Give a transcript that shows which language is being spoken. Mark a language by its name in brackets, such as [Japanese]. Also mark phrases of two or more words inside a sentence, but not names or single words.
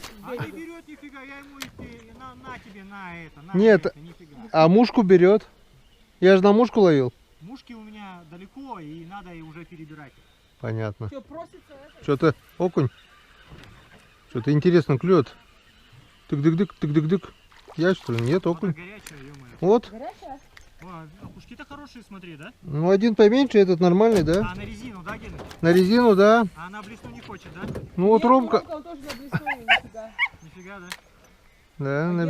[Russian] А не берега. берет нифига, я ему на тебе, на это, на Нет. это, нифига. А мушку берет. Я же на мушку ловил. Мушки у меня далеко, и надо и уже перебирать. Понятно. Что, просится это? Что-то окунь. Что-то интересно клюет. Тык-дык-дык, тык-дык-дык. Я что ли? Нет, окунь. Горячая, ё-моё. Вот. Горячая? О, окушки-то хорошие, смотри, да? Ну, один поменьше, этот нормальный, да? А на резину, да, Гена? На резину, да. А она блесну не хочет, да? Ну вот Нет, Ромка. он тоже заблеснул, нифига. Нифига, да? Да, А на-